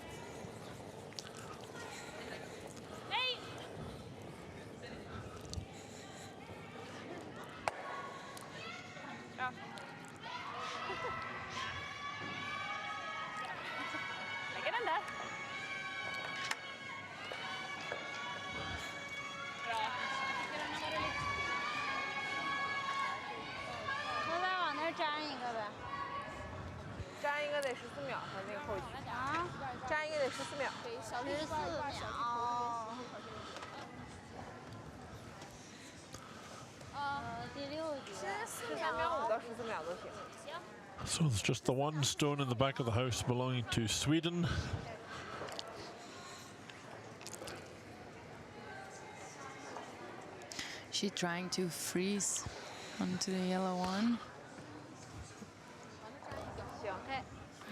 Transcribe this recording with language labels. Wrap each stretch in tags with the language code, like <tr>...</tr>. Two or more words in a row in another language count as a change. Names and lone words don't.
<sv>den där. Bra. Den har varit lite...</sv> <zh>我再往那儿粘一个呗。粘一个得14秒，它那个后期。啊，粘一个得14秒。 14秒。第6局。 13秒5到14秒都行。</zh> <en>So there's just the one stone in the back of the house belonging to Sweden. She's trying to freeze onto the yellow one.</en> <zh>行，</zh>